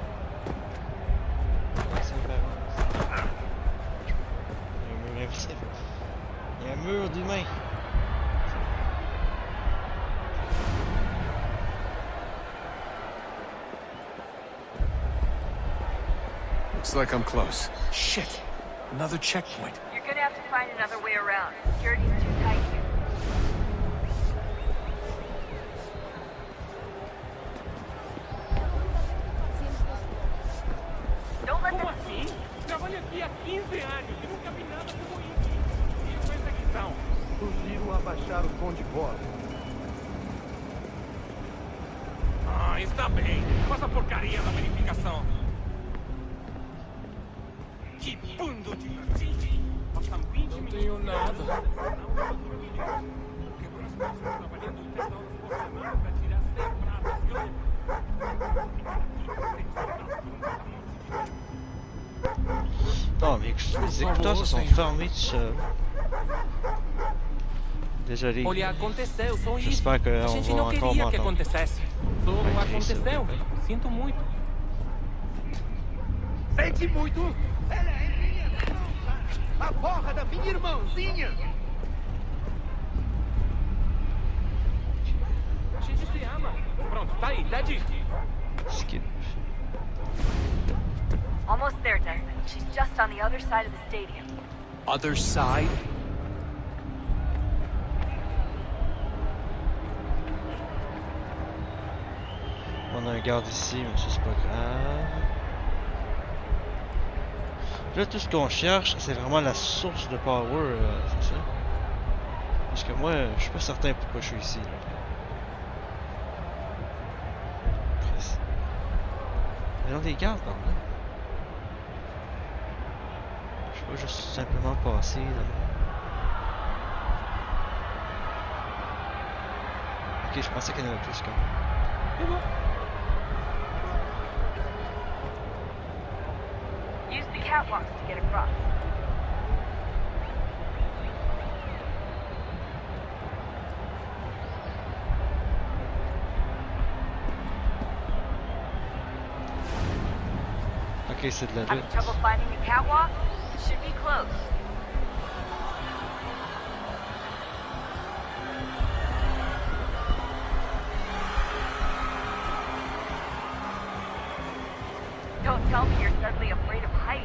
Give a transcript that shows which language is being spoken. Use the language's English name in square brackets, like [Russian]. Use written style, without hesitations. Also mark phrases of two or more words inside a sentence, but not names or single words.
[French] Il y a un mur d'humains. [English] Looks like I'm close. Shit! Another checkpoint. You're gonna have to find another way around. Security's too tight here. Don't let [Portuguese] Como [English] them [Portuguese] assim? Trabalho aqui há 15 anos e nunca vi nada como isso. E perseguição. Sugiro abaixar o tom de voz. Ah, está bem. Faz a porcaria da verificação. Que bando de latim. Passam 20 minutos. Não tenho nada. Quebrou as costas trabalhando 10 horas por semana para tirar 100 pratas grandes. [French] Non, mais les écouteurs se sont fermés tout seuls. Désolé. [Portuguese] Olha, aconteceu, só isso. [French] J'espère qu'on [Portuguese] A gente [French] va [Portuguese] não [French] encore [Portuguese] queria que [French] m'entendre. [Portuguese] acontecesse. Só aconteceu. Sinto muito. Sente muito! Ela é minha irmã! A porra da minha irmãzinha! A gente se ama. Pronto, tá aí, tá dito. [English] Skip. Almost there, Desmond. She's just on the other side of the stadium. Other side? [French] On a un garde ici, mais ça c'est pas grave. Là, tout ce qu'on cherche, c'est vraiment la source de power, c'est ça? Parce que moi, je suis pas certain pourquoi je suis ici. Là. Chris. Il y a des gardes par là. Je peux juste simplement passer là. Ok, je pensais qu'il y en avait plus quand même. [English] Use the catwalks to get across. [French] Ok, c'est de la [English] Having [French] route. [English] trouble finding a catwalk? Should be close. Don't tell me you're suddenly afraid of heights.